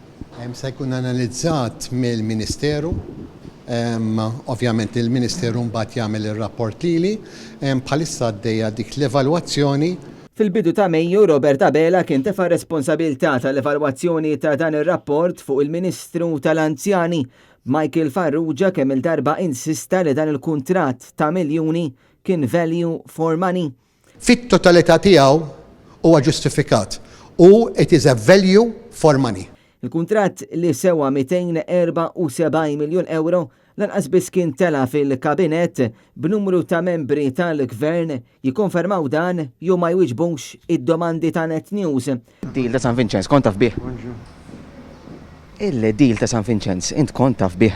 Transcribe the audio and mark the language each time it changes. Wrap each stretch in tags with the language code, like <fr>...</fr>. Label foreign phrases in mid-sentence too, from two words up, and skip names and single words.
<mt>Se jkun analizzat mill-Ministeru. Ovvjament il-Ministeru mbagħad jagħmel ir-rapport lili, bħalissa għaddejja dik l-evalwazzjoni. Fil-bidu ta' Mejju, Robert Abela kien tefa' responsabilità tal-evalwazzjoni ta' dan ir-rapport fuq il-Ministru tal-Anzjani. Michael Farrugia kemm il-darba insista li dan il-kuntratt ta' miljuni kien</mt> <en>value for money.</en> <mt>Fit-totalità tiegħu huwa ġustifikat u</mt> <en>it is a value for money.</en> <mt>Il-kuntratt li sewa 274 miljon euro lanqas biss kien tela fil-kabinet b'numru ta' membri tal-gvern jikkonfermaw dan jew ma jwiġbux id-domandi ta' Net News. Il-deal ta' San Vincenz kont taf bih? Il-deal ta' San Vincenz int kont taf bih?</mt>